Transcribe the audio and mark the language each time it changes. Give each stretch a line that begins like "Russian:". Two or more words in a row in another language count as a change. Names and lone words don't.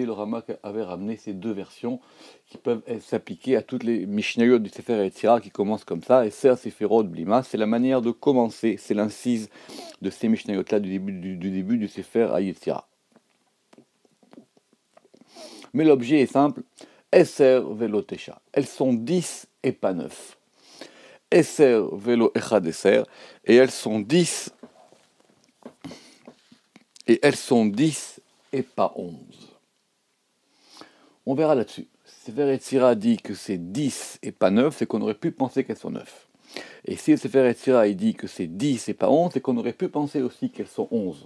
French: Le Ramak avait ramené ces deux versions qui peuvent s'appliquer à toutes les Mishnayot du Sefer Yetzira qui commencent comme ça,
Hebrew: עשר ספירות בלימה,
French: c'est la manière de commencer, c'est l'incise de ces Mishnayot-là du début du Sefer Yetzira. Mais l'objet est simple,
Hebrew: עשר ולא תשע.
French: Elles sont 10 et pas 9.
Hebrew: עשר ולא אחד עשר.
French: Et elles sont 10 et pas 11. On verra là-dessus. Sefer Yetzira dit que c'est 10 et pas 9, c'est qu'on aurait pu penser qu'elles sont 9. Et si le Sefer Yetzira dit que c'est 10 et pas 11, c'est qu'on aurait pu penser aussi qu'elles sont 11.